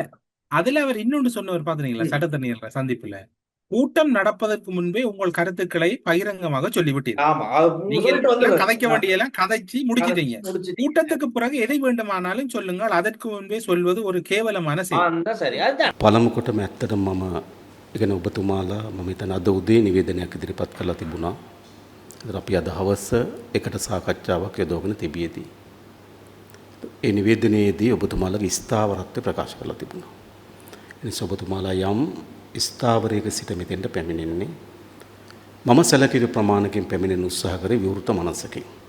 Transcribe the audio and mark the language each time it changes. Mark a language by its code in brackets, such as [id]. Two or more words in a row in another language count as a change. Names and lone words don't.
[ta] அதுல அவர் இன்னொன்று சொன்னவர் பாத்தீங்களா சட்டத்தரணிகள் சந்திப்புல, கூட்டம் நடப்பதற்கு முன்பே உங்கள் கருத்துக்களை பகிரங்கமாக சொல்லிவிட்டீர்கள். கதைக்க வேண்டியெல்லாம் கதைச்சு முடிச்சிட்டீங்க. கூட்டத்துக்கு பிறகு எதை வேண்டுமானாலும் சொல்லுங்கள், அதற்கு முன்பே சொல்வது ஒரு கேவலமான செயல். [si] පළමුකොටම ඇත්තටම මම ඉගෙන ඔබතුමාලා මම හිතන අද උදේ නිවේදනයක් ඉදිරිපත් කරලා තිබුණා. අපි අද හවස එකට සාකච්ඡාවක් යොදවගෙන තිබියදී ඒ නිවේදනයේදී ඔබතුමාලාගේ ස්ථාවරත්වය ප්‍රකාශ කරලා තිබුණා. එනිසා ඔබතුමාලා යම් ස්ථාවරයක සිට මෙතෙන්ට පැමිණෙන්නේ මම සැලකිලි ප්‍රමාණකින් පැමිණෙන උත්සාහ කරේ විවෘත මනසකින්.